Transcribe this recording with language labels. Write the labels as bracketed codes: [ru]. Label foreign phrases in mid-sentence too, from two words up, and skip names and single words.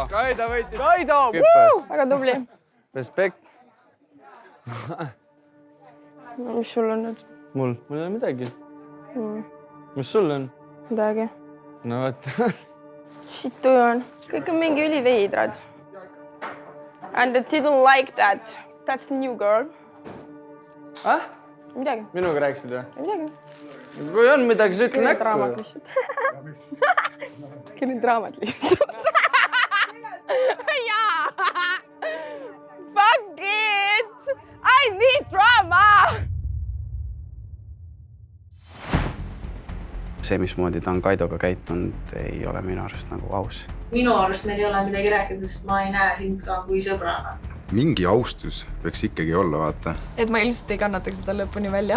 [et] Kaido võitis. Kaido! Väga tubli. Respekt. Mis sul on nüüd? Mul ei ole midagi. Mis sul on? Midagi. No võt. Shit tuju on. Kõik on mingi üliveidrad. [en] And they didn't like that. That's new girl. [et] Midagi. Minuga rääkisid või? Midagi. Kui on midagi, see ütle näkku. Draamat lihtsalt. Kõnin draamat lihtsalt. Jaa! [en] Fuck it! I need drama! [et] See, mismoodi ta on Kaidoga käitunud, ei ole minu arust nagu aus. Minu arust meil ei ole midagi rääkida, sest ma ei näe sind ka kui sõbrana. Mingi austus võiks ikkagi olla, vaata. Et ma ilmselt ei kannataks seda lõpuni välja.